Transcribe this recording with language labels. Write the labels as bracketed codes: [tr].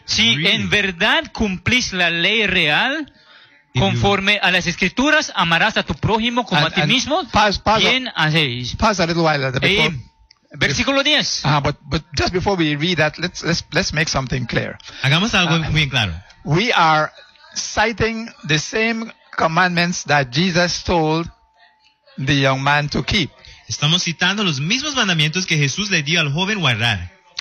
[es] si en verdad cumplís la ley real, conforme a las escrituras, amarás a tu prójimo como a ti mismo, bien hacéis. [en] Pause a little while. [es] Versículo 10. [en] But just before we read that, let's make something clear. [es] Hagamos algo muy claro. [en] We are citing the same commandments that Jesus told the young man to keep. [es] Estamos citando los mismos mandamientos que Jesús le dio al joven guardar.